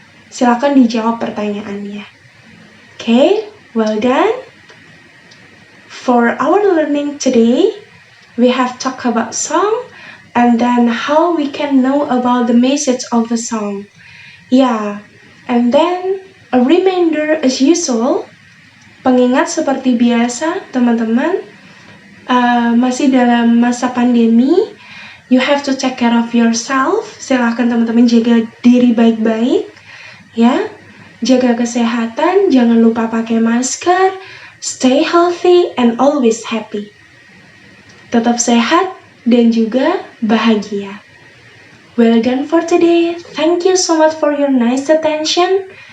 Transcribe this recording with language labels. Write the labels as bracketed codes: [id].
[id] Silakan dijawab pertanyaannya. [en] Okay, well done. For our learning today, we have talked about song and then how we can know about the message of the song. Yeah, and then a reminder as usual, [id] pengingat seperti biasa teman-teman, masih dalam masa pandemi, [en] you have to take care of yourself. [id] Silahkan teman-teman jaga diri baik-baik, ya, jaga kesehatan, jangan lupa pakai masker, [en] stay healthy and always happy. [id] Tetap sehat dan juga bahagia. [en] Well done for today. Thank you so much for your nice attention.